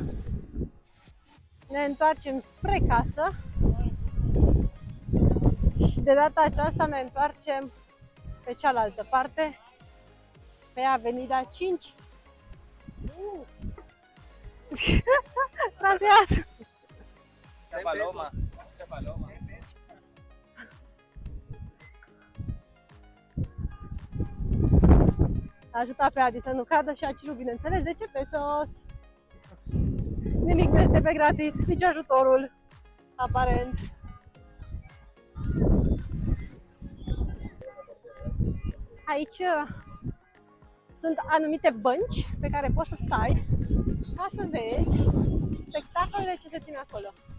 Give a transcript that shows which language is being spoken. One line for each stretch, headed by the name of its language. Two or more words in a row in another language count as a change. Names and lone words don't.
Romanian: Ne întoarcem spre casă. Și de data aceasta ne întoarcem pe cealaltă parte, pe Avenida 5.
Spanish: Gracias! Paloma. Paloma.
Romanian: A ajutat pe Adi să nu cadă și a cerut, bineînțeles, 10 pesos. Nimic nu este pe gratis, nici ajutorul, aparent. Aici sunt anumite bănci pe care poți să stai ca să vezi spectacolele ce se țin acolo.